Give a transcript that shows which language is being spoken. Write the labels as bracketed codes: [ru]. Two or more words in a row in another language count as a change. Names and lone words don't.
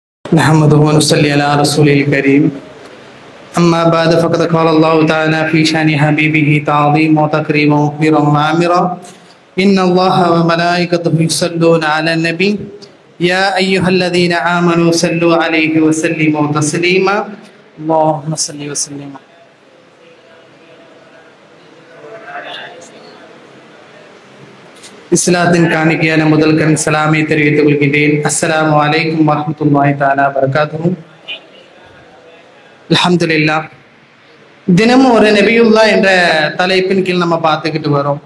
[ar] نحمده ونصلي على رسوله الكريم أما بعد فقد قال الله تعالى في شأن حبيبه تعظيم وتكريم مخبرا وعامرا إن الله وملائكته يصلون على النبي يا أيها الذين آمنوا صلوا عليه وسلموا تسليما اللهم صل وسلم. [ta] இஸ்லாத்தின் காணிக்கையான முதல் கண் சலாமை தெரிவித்துக் கொள்கின்றேன். [ar] السلام عليكم ورحمة الله تعالى وبركاته. [ta] அல்ஹம்துலில்லாஹ். தினமும் ஒரு நபியுல்லா என்ற தலைப்பின் கீழ் நம்ம பார்த்துக்கிட்டு வரோம்.